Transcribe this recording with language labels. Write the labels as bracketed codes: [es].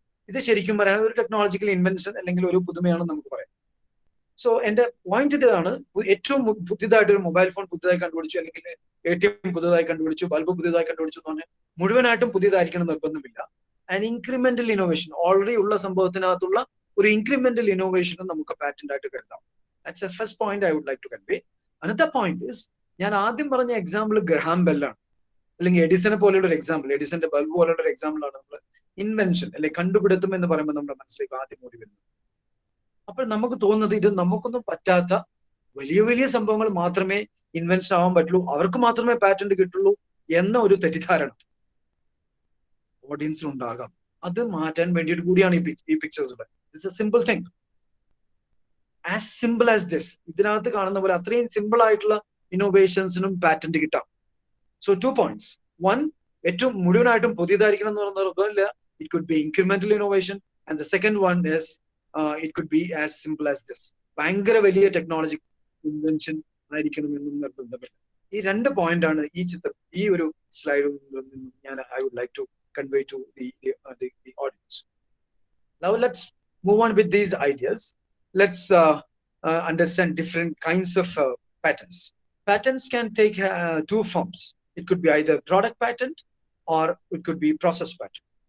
[ml] ഇത് ശരിക്കും പറയാൻ ഒരു ടെക്നോളജിക്കൽ ഇൻവെൻഷൻ അല്ലെങ്കിൽ ഒരു പുതുമയാണെന്ന് നമുക്ക് പറയാം. സോ എന്റെ പോയിന്റ് ഇതാണ്, ഏറ്റവും പുതിയതായിട്ട് ഒരു മൊബൈൽ ഫോൺ പുതിയതായി കണ്ടുപിടിച്ചു, അല്ലെങ്കിൽ ATM പുതിയതായി കണ്ടുപിടിച്ചു, ബൾബ് പുതിയതായി കണ്ടുപിടിച്ചു എന്ന് പറഞ്ഞാൽ മുഴുവനായിട്ടും പുതിയതായിരിക്കണം നിർബന്ധമില്ല. ആൻഡ് ഇൻക്രിമെന്റൽ ഇന്നോവേഷൻ, ഓൾറെഡി ഉള്ള സംഭവത്തിനകത്തുള്ള ഒരു ഇൻക്രിമെന്റൽ ഇന്നോവേഷനും നമുക്ക് പാറ്റന്റ് ആയിട്ട് കരുതാം. [en] That's a first point I would like to convey. Another point is, [ml] ഞാൻ ആദ്യം പറഞ്ഞ എക്സാമ്പിൾ ഗ്രഹാം ബെല്ലാണ്, അല്ലെങ്കിൽ എഡിസനെ പോലെയുള്ള ഒരു എക്സാമ്പിൾ, എഡിസന്റെ ബൾബ് പോലെയുള്ള ഒരു എക്സാമ്പിൾ ആണ് നമ്മൾ ഇൻവെൻഷൻ അല്ലെങ്കിൽ കണ്ടുപിടുത്തം എന്ന് പറയുമ്പോൾ നമ്മുടെ മനസ്സിലേക്ക് ആദ്യം ഓടി വരുന്നത്. അപ്പോൾ നമുക്ക് തോന്നുന്നത് ഇത് നമുക്കൊന്നും പറ്റാത്ത വലിയ വലിയ സംഭവങ്ങൾ മാത്രമേ ഇൻവെൻഷൻ ആവാൻ പറ്റുള്ളൂ, അവർക്ക് മാത്രമേ പാറ്റന്റ് കിട്ടുള്ളൂ എന്ന ഒരു തെറ്റിദ്ധാരണ ഓഡിയൻസിൽ ഉണ്ടാകാം. അത് മാറ്റാൻ വേണ്ടിയിട്ട് കൂടിയാണ് ഈ പിക്ചേഴ്സ് ഉള്ളത്. [en] It's a simple thing, as simple as this. [ml] ഇതിനകത്ത് കാണുന്ന പോലെ അത്രയും സിമ്പിൾ ആയിട്ടുള്ള ഇന്നോവേഷൻസിനും പാറ്റന്റ് കിട്ടാം. [en] So 2 points. 1, [ml] ഏറ്റവും മുഴുവനായിട്ടും പുതിയതായിരിക്കണം എന്ന് പറയുന്നത് [en] it could be incremental innovation, and the second one is it could be as simple as this. [ml] ഭയങ്കര വലിയ ടെക്നോളജി ഇൻവെൻഷൻ ആയിരിക്കണം എന്നും നിർബന്ധമില്ല. ഈ 2 പോയിന്റ് ആണ് ഈ ഒരു സ്ലൈഡിൽ നിന്നും ഞാൻ [en] I would like to convey to the audience. Now let's move on with these ideas. Let's understand different kinds of patents. Patents can take 2 forms. It could be either product patent or it could be process patent.